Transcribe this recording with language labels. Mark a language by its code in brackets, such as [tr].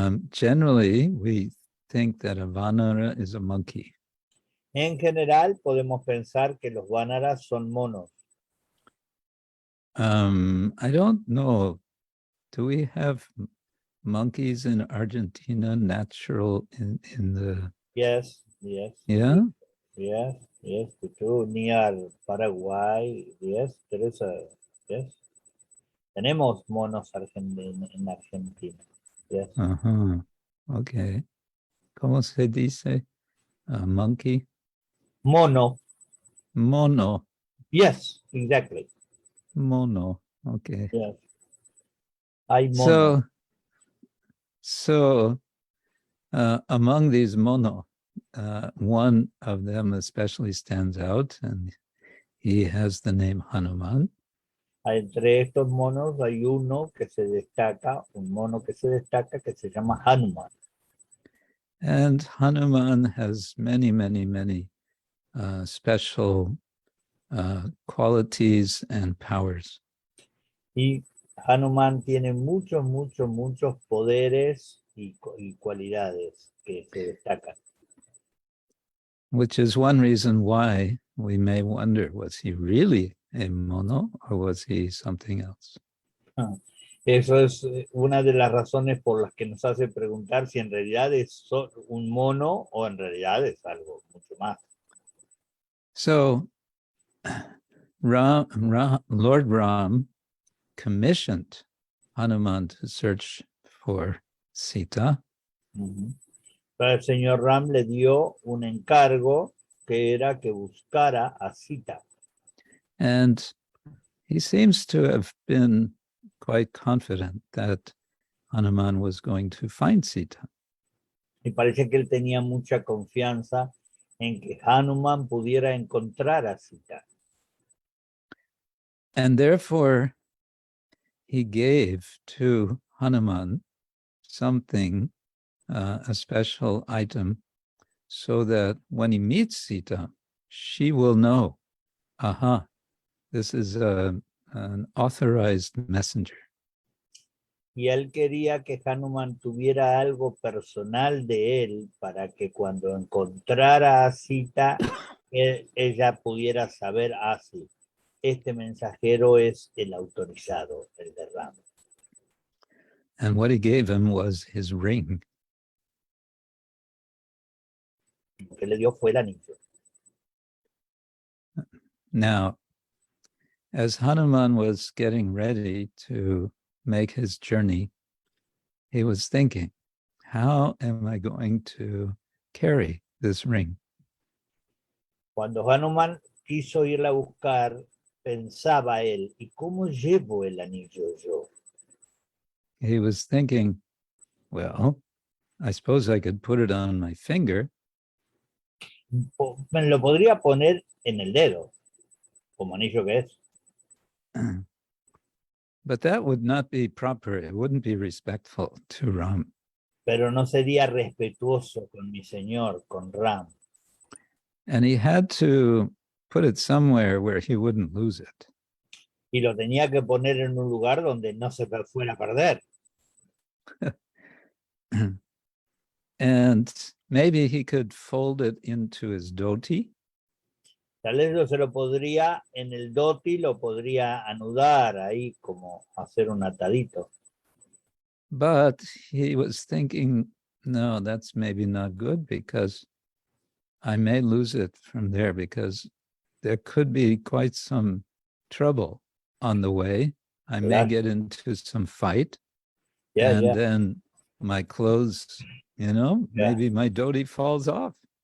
[en] Generally, we think that a Vanara is a monkey. [es] En general, podemos pensar que los Vanaras son monos. [en] I don't know. Do we have monkeys in Argentina natural in the... Yes. Yeah? Yes, too. Near Paraguay. Yes, there is yes. [es] Tenemos monos en Argentina. [en] Yes. Uh-huh. Okay. [es] ¿Cómo se dice? [en] Monkey? [es] Mono. Mono. [en] Yes, exactly. [es] Mono. Okay. [en] Yes. [es] Hay mono. [en] So among these mono, one of them especially stands out, and he has the name Hanuman. [es] Entre estos monos hay uno que se destaca, un mono que se destaca, que se llama Hanuman. [en] And Hanuman has many, many, many special qualities and powers. [es] Y Hanuman tiene muchos poderes y cualidades que se destacan. [en] Which is one reason why we may wonder, was he really a mono or was he something else? [es] Eso es una de las razones por las que nos hace preguntar si en realidad es un mono o en realidad es algo mucho más. [en] So Lord Ram commissioned Hanuman to search for Sita. [es] El señor Ram le dio un encargo que era que buscara a Sita. [en] And he seems to have been quite confident that Hanuman was going to find Sita. [es] Y parece que él tenía mucha confianza en que Hanuman pudiera encontrar a Sita. [en] And therefore, he gave to Hanuman something, a special item so that when he meets Sita, she will know, aha, this is an authorized messenger. [es] Y él quería que Hanuman tuviera algo personal de él para que cuando encontrara a Sita, ella pudiera saber, ah, sí, este mensajero es el autorizado, el de Ram. [en] And what he gave him was his ring. [es] Lo que le dio fue el anillo. [en] Now, as Hanuman was getting ready to make his journey, he was thinking, how am I going to carry this ring? [es] Cuando Hanuman quiso irla a buscar, pensaba él, ¿y cómo llevo el anillo yo? [en] He was thinking, well, I suppose I could put it on my finger. [es] Me lo podría poner en el dedo, como anillo que es. [en] But that would not be proper. It wouldn't be respectful to Ram. [es] Pero no sería respetuoso con mi señor, con Ram. [en] And he had to put it somewhere where he wouldn't lose it. [es] Y lo tenía que poner en un lugar donde no se fuera a perder. [en] And maybe he could fold it into his dhoti. [es] Tal vez se lo podría, en el doti lo podría anudar ahí, como hacer un atadito. [en] But he was thinking, no, that's maybe not good because I may lose it from there because there could be quite some trouble on the way. I may get into some fight. And then my clothes, maybe my dhoti falls off.